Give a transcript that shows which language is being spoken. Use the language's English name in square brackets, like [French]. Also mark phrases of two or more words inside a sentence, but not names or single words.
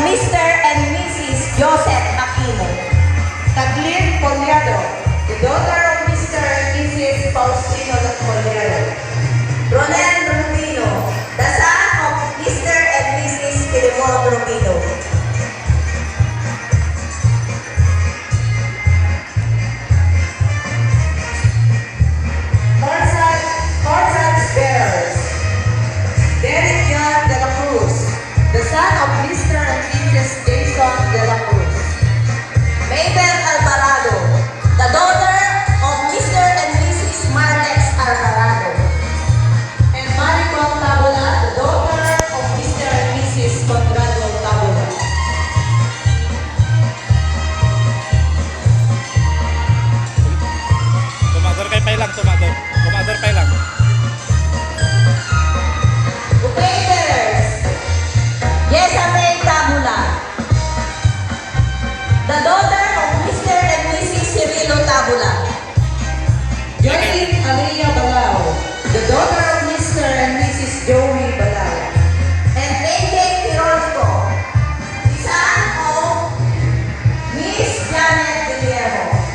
[English] Mr. and Mrs. Joseph Aquino. Taglin Poliado, the daughter of Mr. and Mrs. Faustino Poliado. Ronel Rubino, the son of Mr. and Mrs. Filemon Rubino. Corsage bearers. Derek John de la Cruz, the son of Mr. and Mrs. Jason de la Cruz. Mabel Alvarado, the daughter of Mr. and Mrs. Marlex Alvarado. And Maricon Tabula, the daughter of Mr. and Mrs. Conrado Tabula. Tumador kay Pailang, tumador. Tumador Pailang. Waiters, Jezabel Tabula, the daughter of Mr. and Mrs. Cirilo Tabula. Joyce Amelia Balao, the daughter of Mr. and Mrs. Joey Balao. And AJ Tironico, the son of Miss Janet Guillermo.